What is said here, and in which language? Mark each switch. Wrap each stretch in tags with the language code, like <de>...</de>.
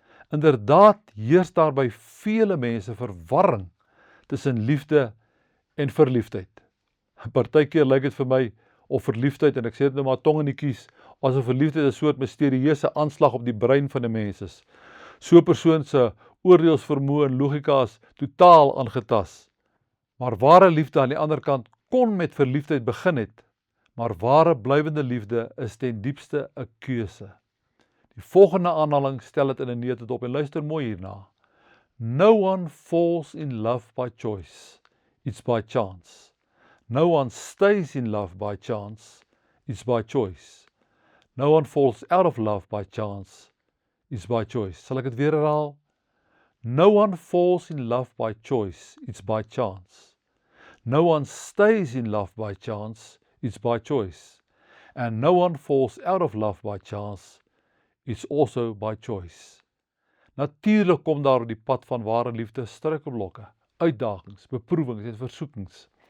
<af>Inderdaad heers daar by vele mense verwarring tussen liefde en verliefdheid. Partykeer lyk dit vir my of verliefdheid, en ek sê dit nou maar tong in die kies, asof verliefdheid 'n soort misterieuse aanslag op die brein van 'n mens is. So 'n persoon se oordeelsvermoë en logika is totaal aangetas. Maar ware liefde aan die ander kant kon met verliefdheid begin het, maar ware blywende liefde is ten diepste 'n keuse. Die volgende aanhaling stel dit in 'n neutedop en luister mooi hierna.</af> <en>No one falls in love by choice, it's by chance. No one stays in love by chance, it's by choice. No one falls out of love by chance, it's by choice.</en> <af>Sal ek dit weer herhaal?</af> <en>No one falls in love by choice, it's by chance. No one stays in love by chance, it's by choice. And no one falls out of love by chance, it's also by choice.</en> <af>Natuurlik kom daar op die pad van ware liefde struikelblokke, uitdagings, beproewings en versoekings.</af>